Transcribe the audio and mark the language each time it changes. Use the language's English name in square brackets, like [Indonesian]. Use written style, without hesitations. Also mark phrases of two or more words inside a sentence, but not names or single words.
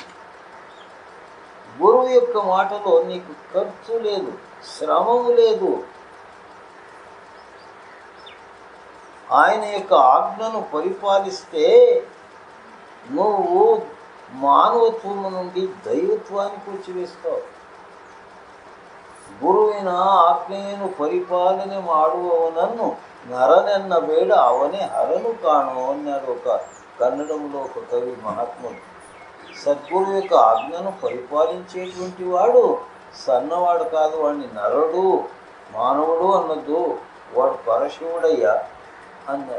[Telugu] గురువు యొక్క మాటలో నీకు ఖర్చు లేదు, శ్రమము లేదు. ఆయన యొక్క ఆజ్ఞను పరిపాలిస్తే నువ్వు మానవత్వము నుండి దైవత్వానికి వచ్చి వేస్తావు. [Kannada] ಗುರುವಿನ ಆಜ್ಞೆಯನ್ನು ಪರಿಪಾಲನೆ ಮಾಡುವವನನ್ನು ನರನೆನ್ನ ವೇಡ ಅವನೇ ಹರನು ಕಾನು [Telugu] అన్నాడు ఒక కన్నడంలో ఒక కవి మహాత్ముడు. సద్గురు యొక్క ఆజ్ఞను పరిపాలించేటువంటి వాడు సన్నవాడు కాదు, వాడిని నరుడు మానవుడు అన్నద్దు, వాడు పరశివుడయ్యా అన్నారు.